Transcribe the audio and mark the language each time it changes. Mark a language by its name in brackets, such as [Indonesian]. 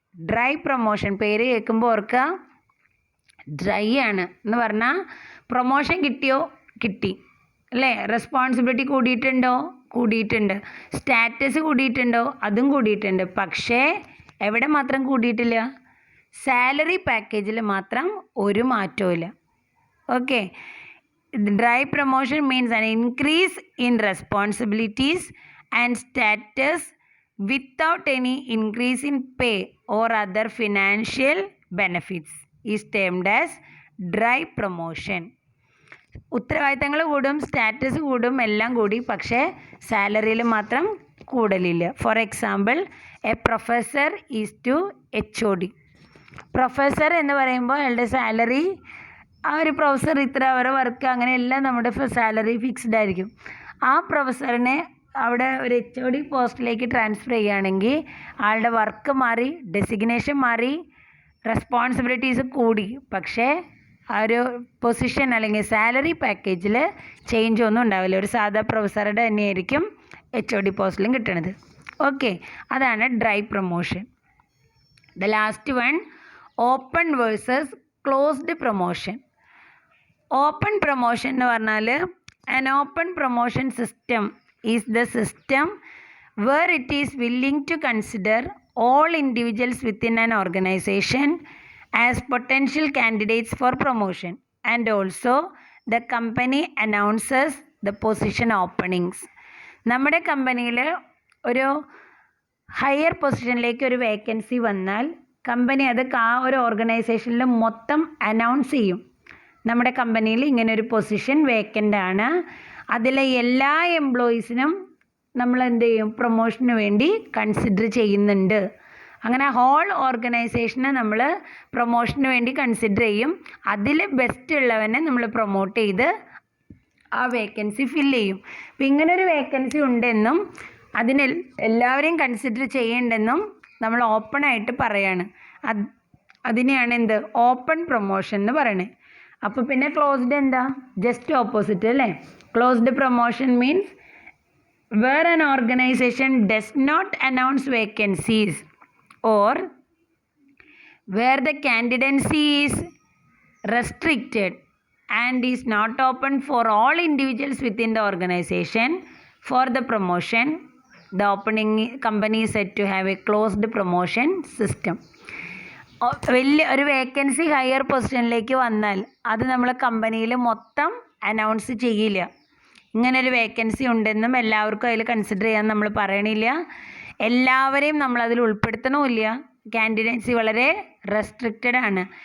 [Malayalam] Dry promotion പേര് കേൾക്കുമ്പോൾ ഓർക്കുക, ഡ്രൈ ആണ് എന്ന് പറഞ്ഞാൽ പ്രൊമോഷൻ കിട്ടിയോ? കിട്ടി അല്ലേ? റെസ്പോൺസിബിലിറ്റി കൂടിയിട്ടുണ്ടോ? കൂടിയിട്ടുണ്ട്. സ്റ്റാറ്റസ് കൂടിയിട്ടുണ്ടോ? അതും കൂടിയിട്ടുണ്ട്. പക്ഷേ എവിടെ മാത്രം കൂടിയിട്ടില്ല? സാലറി പാക്കേജിൽ മാത്രം ഒരു മാറ്റവും ഇല്ല. [English] Okay, dry promotion means an increase in responsibilities and status without any increase in pay or other financial benefits is termed as dry promotion. [Malayalam] ഉത്തരവാദിത്തങ്ങൾ കൂടും, സ്റ്റാറ്റസ് കൂടും, എല്ലാം കൂടി, പക്ഷേ സാലറിയിൽ മാത്രം കൂടലില്ല. [English] For example, a professor is to HOD. [Malayalam] Professor എന്ന് പറയുമ്പോൾ അയാളുടെ സാലറി, ആ ഒരു പ്രൊഫസർ ഇത്ര അവർ വർക്ക്, അങ്ങനെയെല്ലാം നമ്മുടെ സാലറി ഫിക്സ്ഡ് ആയിരിക്കും. ആ പ്രൊഫസറിനെ അവിടെ ഒരു HOD പോസ്റ്റിലേക്ക് ട്രാൻസ്ഫർ ചെയ്യുകയാണെങ്കിൽ ആളുടെ വർക്ക് മാറി, ഡെസിഗ്നേഷൻ മാറി, റെസ്പോൺസിബിലിറ്റീസ് കൂടി, പക്ഷേ ആ ഒരു പൊസിഷൻ അല്ലെങ്കിൽ സാലറി പാക്കേജിൽ ചേഞ്ച് ഒന്നും ഉണ്ടാവില്ല. ഒരു സാധാ പ്രൊഫസറുടെ തന്നെയായിരിക്കും HOD പോസ്റ്റിലും കിട്ടണത്. ഓക്കെ, അതാണ് dry promotion. [English] The last one, open versus closed promotion. [Malayalam] Open promotion എന്ന് പറഞ്ഞാൽ [English] an open promotion system is the system where it is willing to consider all individuals within an organization as potential candidates for promotion, and also the company announces the position openings. [Malayalam] നമ്മുടെ കമ്പനിയിൽ ഒരു higher പൊസിഷനിലേക്ക് ഒരു vacancy വന്നാൽ company അത് ആ ഒരു ഓർഗനൈസേഷനിൽ മൊത്തം അനൗൺസ് ചെയ്യും. നമ്മുടെ കമ്പനിയിൽ ഇങ്ങനൊരു പൊസിഷൻ വേക്കൻ്റ് ആണ്, അതിലെ എല്ലാ എംപ്ലോയീസിനും നമ്മൾ എന്ത് ചെയ്യും, പ്രൊമോഷന് വേണ്ടി കൺസിഡർ ചെയ്യുന്നുണ്ട്. അങ്ങനെ ഹോൾ ഓർഗനൈസേഷനെ നമ്മൾ പ്രൊമോഷന് വേണ്ടി കൺസിഡർ ചെയ്യും. അതിൽ ബെസ്റ്റ് ഉള്ളവനെ നമ്മൾ പ്രൊമോട്ട് ചെയ്ത് ആ വേക്കൻസി ഫില്ല് ചെയ്യും. അപ്പം ഇങ്ങനൊരു വേക്കൻസി ഉണ്ടെന്നും അതിന് എല്ലാവരെയും കൺസിഡർ ചെയ്യേണ്ടെന്നും നമ്മൾ ഓപ്പണായിട്ട് പറയാണ്. അതിനെയാണ് എന്ത്, ഓപ്പൺ പ്രൊമോഷൻ എന്ന് പറയണേ. അപ്പോൾ പിന്നെ ക്ലോസ്ഡ് എന്താ, ജസ്റ്റ് ഓപ്പോസിറ്റ് അല്ലേ. [English] Closed promotion means where an organisation does not announce vacancies or where the candidacy is restricted and is not open for all individuals within the organization for the promotion, the opening company is said to have a closed promotion system. [Malayalam] വലിയ ഒരു vacancy higher പൊസിഷനിലേക്ക് വന്നാൽ അത് നമ്മൾ കമ്പനിയിൽ മൊത്തം announce ചെയ്യില്ല. ഇങ്ങനൊരു വേക്കൻസി ഉണ്ടെന്നും എല്ലാവർക്കും അതിൽ കൺസിഡർ ചെയ്യാൻ നമ്മൾ പറയണില്ല. എല്ലാവരെയും നമ്മളതിൽ ഉൾപ്പെടുത്തണമില്ല. കാൻഡിഡേറ്റ്സ് വളരെ റെസ്ട്രിക്റ്റഡ് ആണ്.